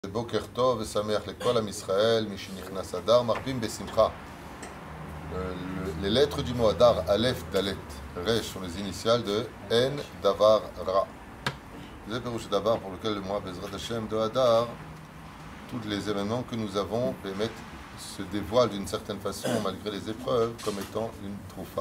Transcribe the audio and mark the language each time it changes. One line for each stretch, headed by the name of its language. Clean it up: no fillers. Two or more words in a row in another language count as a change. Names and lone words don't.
Hebrew: בוקר טוב, שמח לכל עם ישראל, משנכנס אדר, מרבים בשמחה.
French: Les lettres du mot Adar,
Hebrew: אלף, דלת, ריש
French: sont les initiales de
Hebrew: אין דבר רע.
French: C'est le
Hebrew: פירוש דבר
French: pour lequel le mois
Hebrew: בעזרת השם
French: de Adar, tous les événements que nous avons, se dévoilent d'une certaine façon, malgré les épreuves, comme étant une troufa.